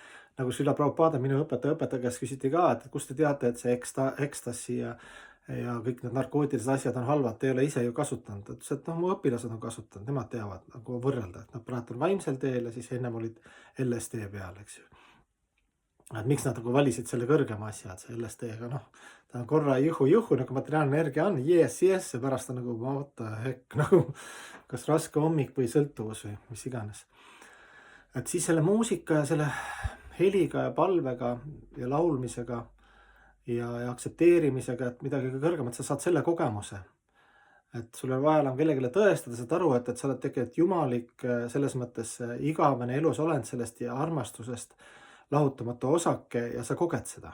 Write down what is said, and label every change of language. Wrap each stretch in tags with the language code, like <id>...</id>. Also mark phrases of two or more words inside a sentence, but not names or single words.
<et>Nagu Srila Prabhupada, minu õpetaja käest küsiti ka, et kust te teate, et see ekstasi ja kõik need narkootilised asjad on halvad, te ei ole ise ju kasutanud. Ta ütles, et noh, mu õpilased on kasutanud, nemad teavad nagu võrrelda, et nad praegu on vaimsel teel ja siis ennem olid LSD peal, eks ju. Et miks nad nagu valisid selle kõrgema asja, et see LSD-ga noh, ta on korra juhu, nagu materiaalne energia on, yes, ja pärast on nagu</et> <en>what the heck,</en> <et>nagu kas raske hommik või sõltuvus või mis iganes. Et siis selle muusika ja selle heliga ja palvega ja laulmisega ja aktsepteerimisega, et midagi kõrgemat, sa saad selle kogemuse. Et sul ei ole vaja enam kellelegi tõestada, saad aru, et sa oled tegelikult jumalik selles mõttes igavene elus olend sellest ja armastusest lahutamatu osake ja sa koged seda.</et>